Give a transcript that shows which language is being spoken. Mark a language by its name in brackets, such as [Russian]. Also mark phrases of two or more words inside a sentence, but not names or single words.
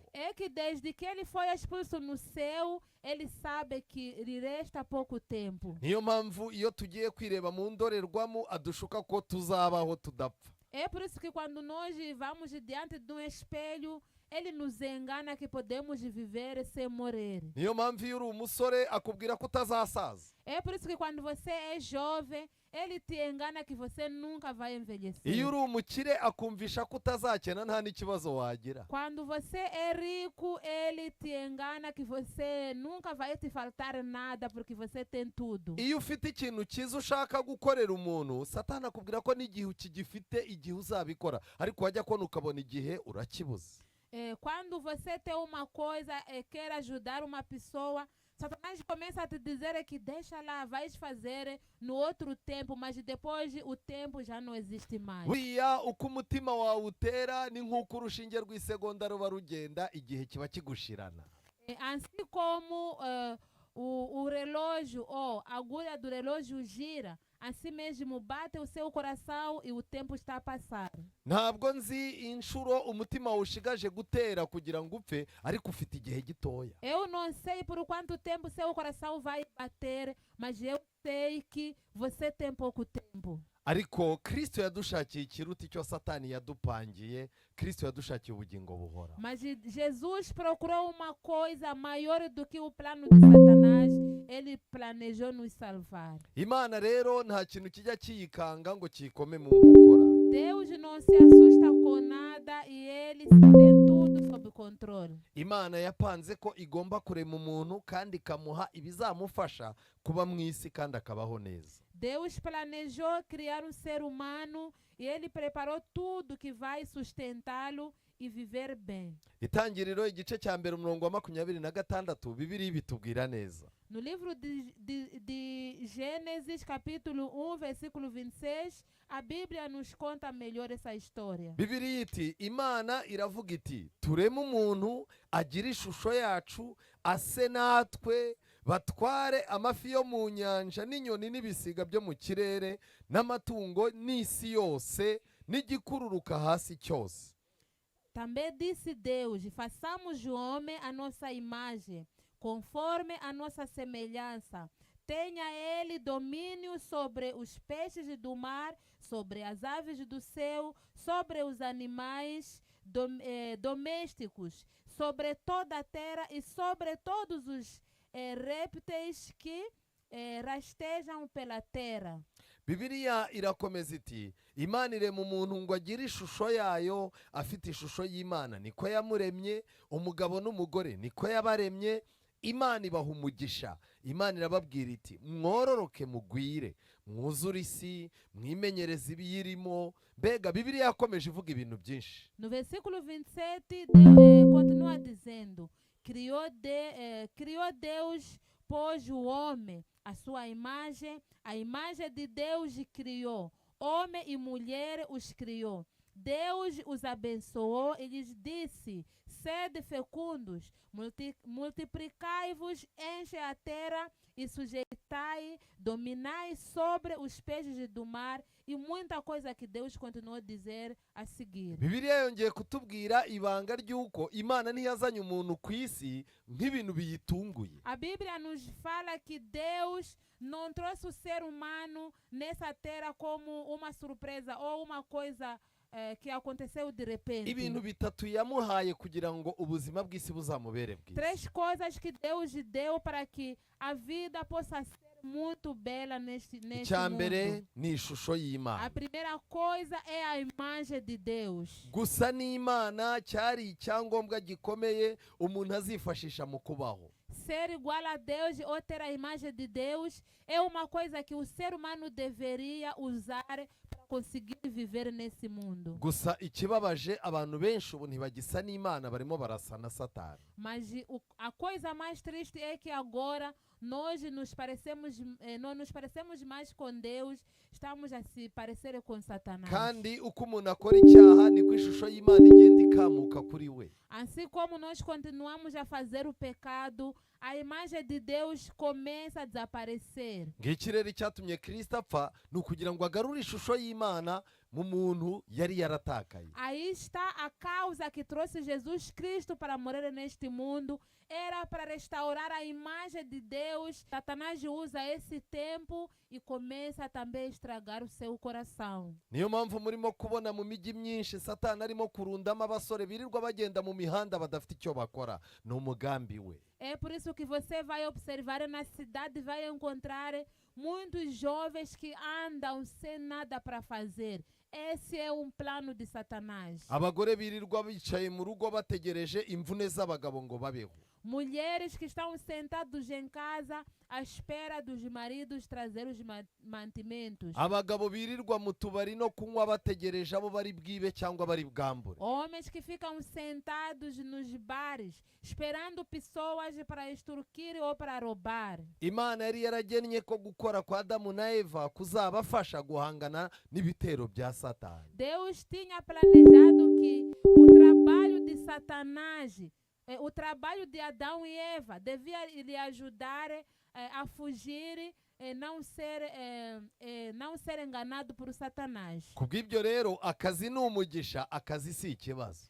[Portuguese] é que desde que ele foi expulso no céu, ele sabe que lhe resta pouco tempo. [Kinyarwanda] Niyo mpamvu iyo tugiye kwireba mu ndorerwamo adushuka ko tuzabaho tudapfa. [Portuguese] É por isso que quando nós vamos diante de um espelho, ele nos engana que podemos viver sem morrer. [Kinyarwanda] niyo mpamvu iyo uri umusore akubwira ko utazasaza. [Portuguese] É por isso que quando você é jovem, ele te engana que você nunca vai envelhecer. [Kinyarwanda] iyo uri umukire akumvisha ko utazakena nta n'ikibazo wagira. [Portuguese] Quando você é rico, ele te engana que você nunca vai te faltar nada porque você tem tudo. [Kinyarwanda] iyo ufite ikintu cyiza ushaka gukorera umuntu, satani akubwira ko n'igihe ukigifite igihe uzabikora, ariko wajya kubona ukabona igihe urakibuze. [Portuguese] Quando você tem uma coisa e quer ajudar uma pessoa, Satanás começa a te dizer que deixa lá, vais fazer no outro tempo, mas depois o tempo já não existe mais. [Kinyarwanda] buriya uko umutima wawe utera ni nk'uko urushinge rw'isegonda ruba rugenda igihe kiba kigushirana. [Portuguese] Assim como o relógio ou a agulha do relógio gira, assim mesmo bate o seu coração e o tempo está a passar. [Kinyarwanda] ntabwo nzi inshuro umutima ushigaje gutera kugira ngo upfe, ariko ufite igihe gitoya. [Portuguese] Eu não sei por quanto tempo seu coração vai bater, mas eu sei que você tem pouco tempo. [Kinyarwanda] ariko Kristo yadushakiye ikiruta icyo Satani yadupangiye. Kristo yadushakiye ubugingo buhora. [Portuguese] Mas Jesus procurou uma coisa maior do que o plano de Satanás. Ele planejou nos salvar. [Kinyarwanda] Imana rero nta kintu kijya kiyikanga ngo kikome mu nkokora. [Portuguese] Deus não se assusta com nada e ele tem tudo sob controle. [Kinyarwanda] Imana yapanze ko igomba kurema umuntu kandi ikamuha ibizamufasha kuba mu isi kandi akabaho neza. [Portuguese] Deus planejou criar um ser humano e ele preparou tudo que vai sustentá-lo e viver bem. [Kinyarwanda] Itangiriro igice cya mbere umurongo wa 26 Bibiliya bitubwira neza. [Portuguese] No livro de Gênesis, capítulo 1, versículo 26, a Bíblia nos conta melhor essa história. [Kinyarwanda] Bibiliya iti Imana iravuga iti tureme umuntu agira ishusho yacu ase natwe batware amafi yo mu nyanja n'inyoni n'ibisiga byo mu kirere n'amatungo n'isi yose n'igikururuka hasi cyose. [Portuguese] Também disse Deus: façamos o homem a nossa imagem, conforme a nossa semelhança. Tenha ele domínio sobre os peixes do mar, sobre as aves do céu, sobre os animais domésticos, sobre toda a terra e sobre todos os répteis que rastejam pela terra. [Kinyarwanda] Bibiliya irakomeza iti Imana irema umuntu ngo agire ishusho yayo, afite ishusho y'Imana niko yamuremye, umugabo n'umugore niko yabaremye. Imana ibaha umugisha. Imana irababwira iti mwororoke mugwire, mwuzure isi, mwimenyereze ibiyirimo. Mbega Bibiliya yakomeje ivuga ibintu byinshi. [Portuguese] No versículo 27 Deus continua dizendo: criou Deus, pôs o homem a sua imagem, a imagem de Deus criou, homem e mulher os criou. Deus os abençoou e lhes disse: sede fecundos, multiplicai-vos, enche a terra e sujeitai, dominai sobre os peixes do mar, e muita coisa que Deus continuou a dizer a seguir. [Kinyarwanda] Bibiliya yongeye kutubwira ibanga ry'uko Imana ntiyazanye umuntu ku isi nk'ibintu biyitunguye. [Portuguese] A Bíblia nos fala que Deus não trouxe o ser humano nessa terra como uma surpresa ou uma coisa que aconteceu de repente. [Kinyarwanda] Ibintu bitatu yamuhaye kugira ngo ubuzima bw'isi buzamubere bwiza. [Portuguese] 3 coisas que Deus deu para que a vida possa ser muito bela neste [Kinyarwanda] Icyambere [Portuguese] mundo. [Kinyarwanda] ni ishusho [Portuguese] A [Kinyarwanda] y'Imana. [Portuguese] primeira coisa é a imagem de Deus. [Kinyarwanda] Gusa n'Imana cyari icyangombwa gikomeye umuntu azifashisha mu kubaho. [Portuguese] Ser igual a Deus ou ter a imagem de Deus é uma coisa que o ser humano deveria usar para conseguir viver nesse mundo. [Kinyarwanda] Gusa ikibabaje abantu benshi ubu ntibagisa n'Imana, barimo barasa na Satani. [Portuguese] Mas a coisa mais triste é que agora nós não nos parecemos mais com Deus, estamos a se parecer com Satanás. [Kinyarwanda] Kandi uko umuntu akora icyaha niko ishusho y'Imana igenda ikamuka kuri we. [Portuguese] Assim como nós continuamos a fazer o pecado, a imagem de Deus começa a desaparecer. [Kinyarwanda] Ngiki rero icyatumye Kristo apfa ni ukugira ngo agarure ishusho y'Imana mu muntu yari yaratakaye. [Portuguese] Aí está a causa que trouxe Jesus Cristo para morrer neste mundo. Era para restaurar a imagem de Deus. Satanás usa esse tempo e começa também a estragar o seu coração. [Kinyarwanda] Niyo mpamvu murimo kubona mu mijyi myinshi Satani arimo kurundamo abasore birirwa bagenda mu mihanda badafite icyo bakora. Ni umugambi we. [Portuguese] É por isso que você vai observar na cidade, vai encontrar muitos jovens que andam sem nada para fazer. Esse é um plano de Satanás. [Kinyarwanda] Abagore birirwa bicaye mu rugo bategereje imvune z'abagabo ngo babeho. [Portuguese] Mulheres que estão sentados em casa à espera dos maridos trazer os mantimentos. [Kinyarwanda] Abagabo birirwa mu tubari no kunywa bategereje abo bari bwibe cyangwa bari bwambure. [Portuguese] Homens que ficam sentados nos bares esperando pessoas para extorquir ou para roubar. [Kinyarwanda] Imana yari yaragennye ko gukora kwa Adamu na Eva kuzabafasha guhangana n'ibitero bya Satani. [Portuguese] Deus tinha planejado que o trabalho de Satanás, o trabalho de Adão e Eva devia lhe ajudar a fugir, não ser enganado por Satanás. [Kinyarwanda] Kubw'ibyo rero akazi ni umugisha, akazi si ikibazo.